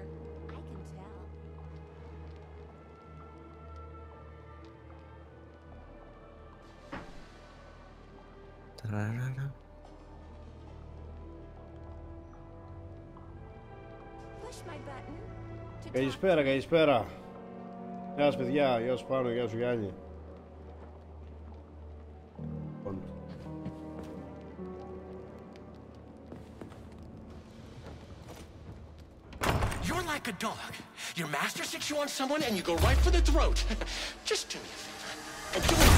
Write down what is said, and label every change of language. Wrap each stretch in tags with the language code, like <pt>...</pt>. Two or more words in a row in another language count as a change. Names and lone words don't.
<en>I can tell. Ταραραρα. Push my button to talk.</en> <el>Καλησπέρα, καλησπέρα. Γεια σας παιδιά, γεια σου Πάνο, γεια σου Γιάννη.</el> <en>You're like a dog. Your master sticks you on someone and you go right for the throat. Just do me a favor. And do it.</en>